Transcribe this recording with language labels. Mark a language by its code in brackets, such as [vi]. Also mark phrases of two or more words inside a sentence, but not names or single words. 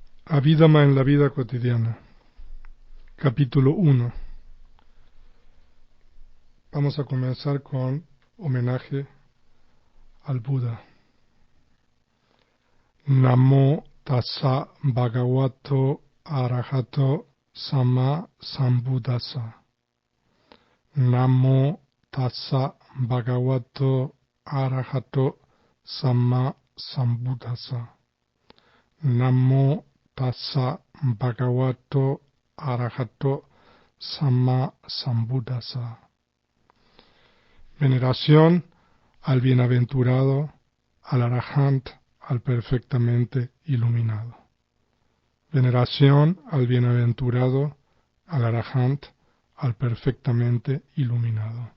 [es] Abhidhamma en la vida cotidiana. Capítulo 1. Vamos a comenzar con homenaje al Buda. [pi] Namo tassa bhagavato arahato sama sambuddhassa. Namo tassa bhagavato arahato sama sambuddhassa. Namo tassa bhagavato arahato sama sambuddhassa. [es] Veneración al bienaventurado, al arahant, al perfectamente iluminado. Veneración al bienaventurado, al arahant, al perfectamente iluminado.